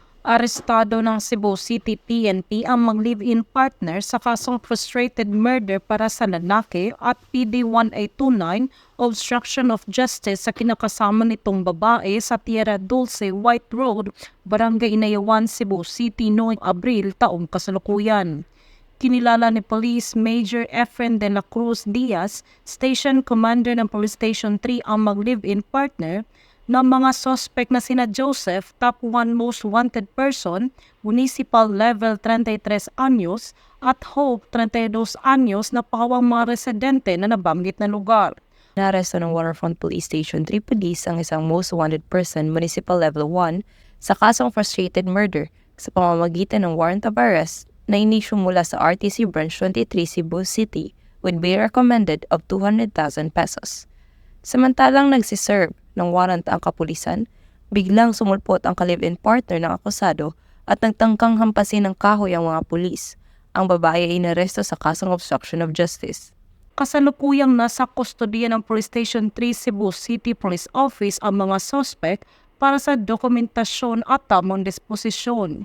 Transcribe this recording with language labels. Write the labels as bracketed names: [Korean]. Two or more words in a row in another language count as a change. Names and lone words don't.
[Filipino] Arestado ng Cebu City PNP ang mag-live-in partner sa kasong [English] frustrated murder [Filipino] para sa lalaki at PD 1829 [English] obstruction of justice [Filipino] sa kinakasama nitong babae sa Tierra Dulce, White Road, Barangay Inayawan, Cebu City noong Abril taong kasalukuyan. Kinilala ni Police Major Efren de la Cruz Diaz, Station Commander ng Police Station 3 ang mag- [English] live-in partner [Filipino] ng mga suspect na sina Joseph, [English] top 1 most wanted person, Municipal Level [Filipino] 33 anyos at Hope 32 anyos na pawang mga residente na nabanggit na lugar. Naaresto ng Waterfront Police Station 3 Police ang isang [English] most wanted person, Municipal Level 1, [Filipino] sa kasong [English] frustrated murder [Filipino] sa pamamagitan ng [English] warrant of arrest [Filipino] na inisyu mula sa RTC Branch 23 Cebu City [English] with bail recommended of 200,000 pesos. [Filipino] Samantalang nagsiserve ng warrant ang kapulisan, biglang sumulpot ang ka- [English] live-in partner [Filipino] ng akusado at nagtangkang hampasin ng kahoy ang mga pulis. Ang babae ay inaresto sa kasong [English] obstruction of justice. [Filipino] Kasalukuyang nasa kustodiya ng Police Station 3 Cebu City Police Office ang mga suspect para sa dokumentasyon at tamang disposisyon.